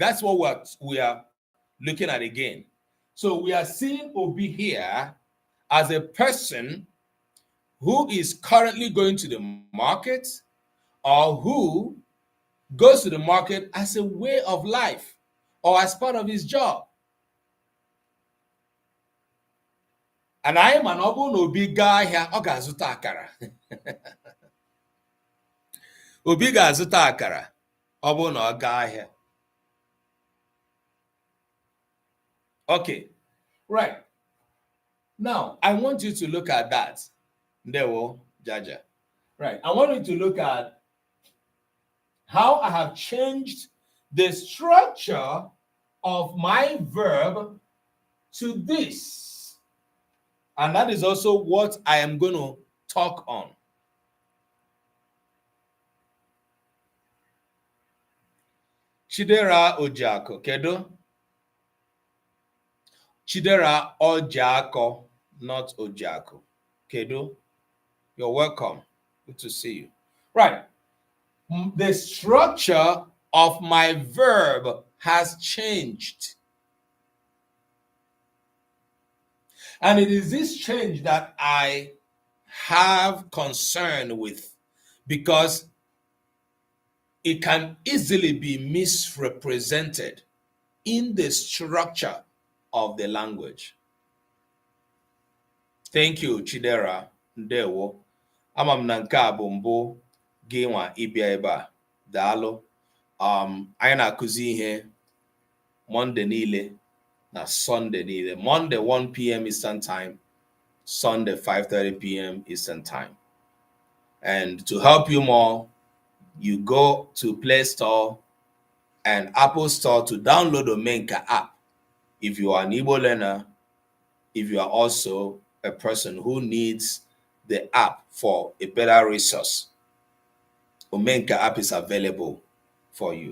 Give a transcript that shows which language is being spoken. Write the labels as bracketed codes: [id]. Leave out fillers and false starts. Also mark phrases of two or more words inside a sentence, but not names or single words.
[en] That's what we are looking at again. So we are seeing Obi here as a person who is currently going to the market, or who goes to the market as a way of life or as part of his job. And I am an Obi guy here. [ig] Ogazuta akara. Obi ga-azụta akara. Ọ na ọ gaa ahịa. [en] Okay, right. Now, I want you to look at that. [ig] Ndewo, Jaja. [en] Right, I want you to look at how I have changed the structure of my verb to this. And that is also what I am going to talk on. [ig] Chidera Ojako, kedo? Chidera Ojako, [en] not Ojako. Kedo? You're welcome. Good to see you. Right. The structure of my verb has changed. And it is this change that I have concern with, because it can easily be misrepresented in the structure of the language. Thank you, [ig] Chidera. Ndewo. Ama m na nke a bụ mbụ gị nwa ịbịa ebe a. Daalụ. Anyị na-akụzi ihe Monday niile na Sunday niile. [en] Monday 1 p.m. Eastern Time, Sunday 5:30 p.m. Eastern Time. And to help you more, you go to Play Store and Apple Store to download the Omenka app. If you are an Igbo learner, if you are also a person who needs the app for a better resource, Omenka app is available for you.